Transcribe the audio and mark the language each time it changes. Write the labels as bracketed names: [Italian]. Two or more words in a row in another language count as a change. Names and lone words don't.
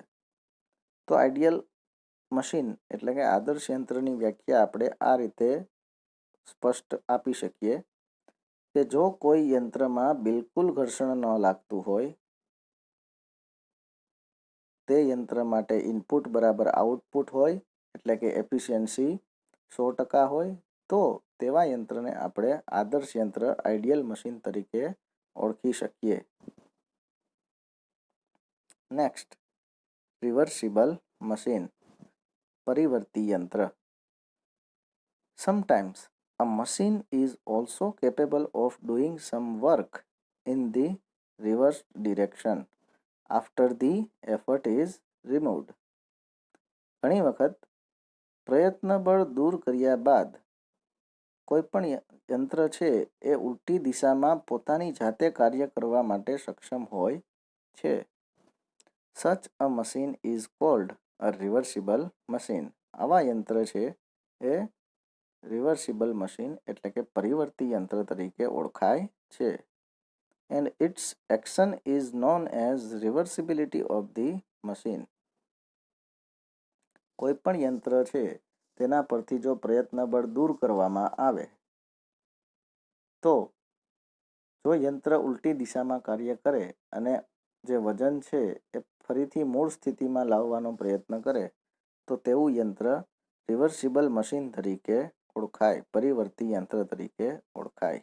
[Gujarati] તો [English] ideal machine [Gujarati] એટલે કે આદર્શ યંત્રની વ્યાખ્યા આપણે આ રીતે સ્પષ્ટ આપી શકીએ કે જો કોઈ યંત્રમાં બિલકુલ ઘર્ષણ ન લાગતું હોય, તે યંત્ર માટે ઇનપુટ બરાબર આઉટપુટ હોય એટલે કે એફિશિયન્સી 100% હોય તો તેવા યંત્રને આપણે આદર્શ યંત્ર આઈડિયલ મશીન તરીકે ઓળખી શકીએ. [English] next, reversible machine [Gujarati] પરિવર્તી યંત્ર. [English] સમટાઇમ્સ a machine is also capable of doing some work in the reverse direction after the effort is removed. [Gujarati] ઘણી વખત પ્રયત્ન બળ દૂર કર્યા બાદ કોઈપણ યંત્ર છે એ ઉલટી દિશામાં પોતાની જાતે કાર્ય કરવા માટે સક્ષમ હોય છે. [English] Such a machine is called a reversible machine. [Gujarati] આવા યંત્ર છે એ [English] reversible machine [Gujarati] એટલે કે પરિવર્તી યંત્ર તરીકે ઓળખાય છે. [English] And its action is known as reversibility of the machine. [Gujarati] કોઈપણ યંત્ર છે તેના પરથી જો પ્રયત્ન બળ દૂર કરવામાં આવે તો જો યંત્ર ઉલટી દિશામાં કાર્ય કરે અને જે વજન છે એ ફરીથી મૂળ સ્થિતિમાં લાવવાનો પ્રયત્ન કરે તો તેવું યંત્ર [English] reversible machine [Gujarati] તરીકે ઓળખાય, પરિવર્તી યંત્ર તરીકે ઓળખાય.